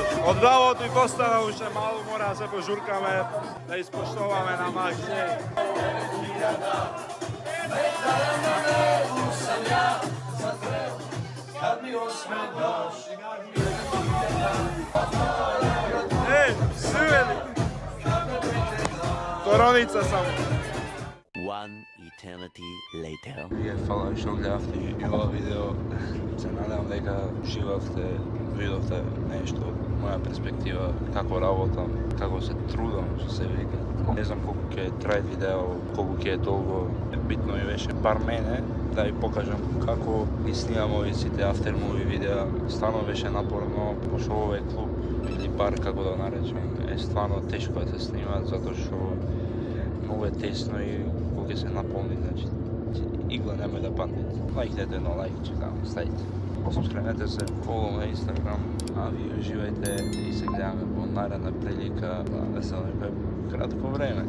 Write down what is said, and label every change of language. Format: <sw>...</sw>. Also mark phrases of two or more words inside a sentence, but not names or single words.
<mk>Од работа и постана уште малку мора да се пожуркаме, да испоштуваме на максимум. Сувели! Короница само.</mk> <en>One eternity later.</en> <mk>Вие фала што гледавте и ова видео. Се надевам дека уживавте, видовте нешто од моја перспектива, како работам, како се трудам, што се вика. Не знам колку ќе трае видео, колку ќе е толку. Битно ми беше бар мене да ви покажам како ги снимам овие сите</mk> <en>after movie</en> <mk>видеа. Стварно беше напорно, пошто овој клуб или бар, како да наречам, е стварно тешко да се снима, затоа што многу е тесно и кога се наполни, значи игла нема да падне. Лајкнете едно лајкче таму, ставите. Субскрибнете се, фолоу на Инстаграм, а ви уживајте и се гледаме во наредна прилика, весело некој кратко време.</mk>